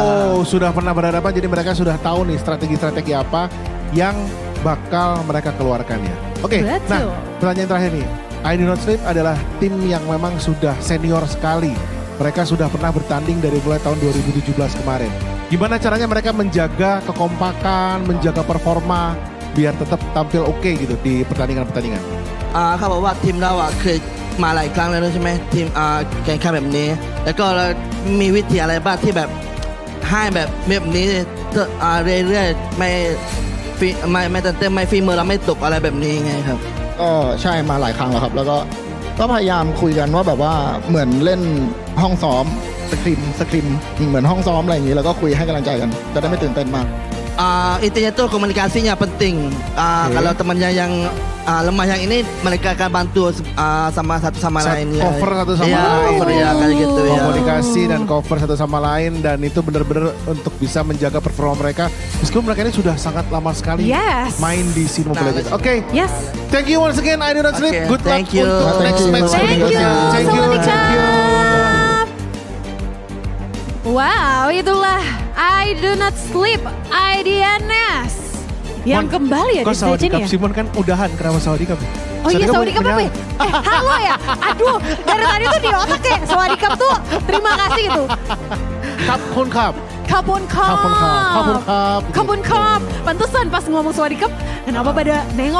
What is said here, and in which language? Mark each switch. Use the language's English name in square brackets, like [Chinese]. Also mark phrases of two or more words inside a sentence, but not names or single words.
[Indonesian] Oh, sudah pernah berhadapan jadi mereka sudah tahu nih strategi-strategi apa yang bakal mereka keluarkan ya. Oke, nah pertanyaan terakhir nih. I Do Not Sleep adalah tim yang memang sudah senior sekali. Mereka sudah pernah bertanding dari mulai tahun 2017 kemarin. Gimana caranya mereka menjaga kekompakan, menjaga performa biar tetap tampil oke gitu di pertandingan-pertandingan? [Thai] เขาบอกว่าทีมเราเคยมาหลายครั้งแล้วใช่ไหมทีมแข่งขันแบบนี้แล้วก็มีวิธีอะไรบ้างที่แบบให้แบบนี้เรื่อยๆไม่ตื่นเต้นไม่ฝีมือเราไม่ตกอะไรแบบนี้ไงครับ ก็ใช่มาหลายครั้งแล้วครับแล้วก็พยายามคุยกันว่าแบบว่าเหมือนเล่นห้องซ้อมสคริมเหมือนห้องซ้อมอะไรอย่างนี้แล้วก็คุยให้กำลังใจกันจะได้ไม่ตื่นเต้นมาก [Indonesian] intinya tuh komunikasinya penting. Kalau temannya yang lemah yang ini mereka akan bantu sama satu sama lain. Cover satu sama lain. Ya, kayak gitu ya. Komunikasi dan cover satu sama lain dan itu benar-benar untuk bisa menjaga performa mereka. Meskipun mereka ini sudah sangat lama sekali main di scene Mobile Legends. Oke. Yes. [English] Thank you once again. I Do Not Sleep. Good luck Thank you. [Indonesian] untuk [English] next match [Indonesian] berikutnya. [English] Thank you. [Indonesian] Wow, itulah I Do Not Sleep IDNS yang kembali ya di stage ini ya. Simon kan udahan kenapa Saudi Cup? Oh iya Saudi Cup apa ya? Halo ya. Aduh, dari tadi tuh di otak kayak Saudi Cup tuh terima kasih gitu. Kapun Cup. Pantesan pas ngomong Saudi Cup, kenapa pada nengok?